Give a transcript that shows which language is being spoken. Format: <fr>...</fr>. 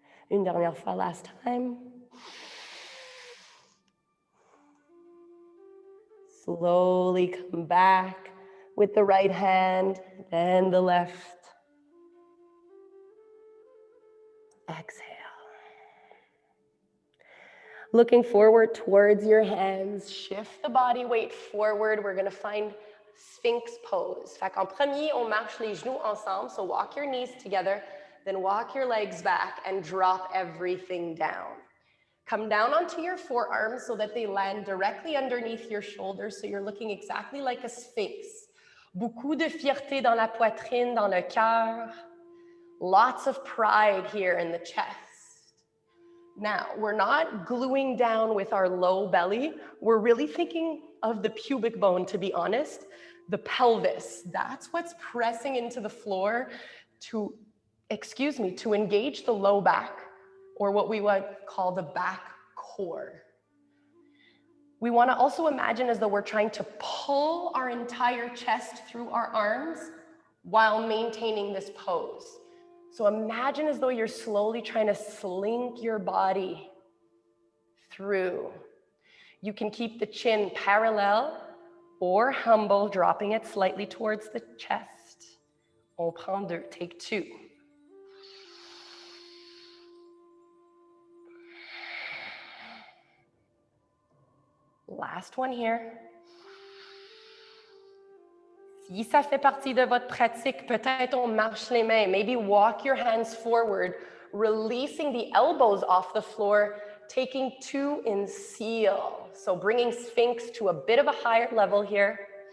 <fr>Une dernière fois,</fr> <en>last time. Slowly come back with the right hand, then the left. Exhale. Looking forward towards your hands, shift the body weight forward. We're gonna find Sphinx pose.</en> <fr>Fait qu'en premier, on marche les genoux ensemble,</fr> <en>so walk your knees together, then walk your legs back and drop everything down. Come down onto your forearms so that they land directly underneath your shoulders, so you're looking exactly like a sphinx.</en> <fr>Beaucoup de fierté dans la poitrine, dans le cœur.</fr> <en>Lots of pride here in the chest. Now, we're not gluing down with our low belly. We're really thinking of the pubic bone, to be honest, the pelvis. That's what's pressing into the floor to engage the low back, or what we would call the back core. We want to also imagine as though we're trying to pull our entire chest through our arms while maintaining this pose. So imagine as though you're slowly trying to slink your body through. You can keep the chin parallel or humble, dropping it slightly towards the chest.</en> <fr>On prend deux,</fr> <en>take two. Last one here.</en> <fr>Si ça fait partie de votre pratique, peut-être on marche les mains.</fr> <en>Maybe walk your hands forward, releasing the elbows off the floor, taking two in seal. So bringing Sphinx to a bit of a higher level here.</en>